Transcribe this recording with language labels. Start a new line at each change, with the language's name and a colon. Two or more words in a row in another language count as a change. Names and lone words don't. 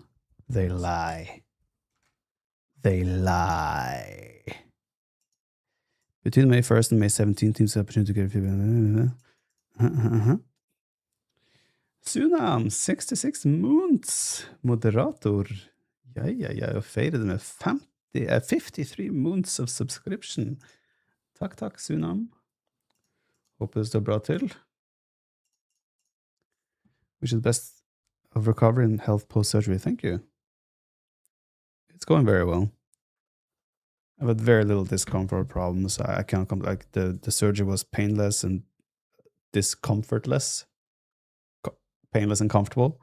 English: They lie. Between May 1st and May 17th, teams have the opportunity to get feedback. Sunam, 66 moons. Moderator.
Norwegian: Jeg feirer det med 53
English: moons of subscription.
Norwegian: Takk, Sunam. Håper det står bra til.
English: Wish you the best of recovery and health post-surgery. Thank you. It's going very well. I've had very little discomfort problems. I can't like the surgery was painless and discomfortless, painless and comfortable.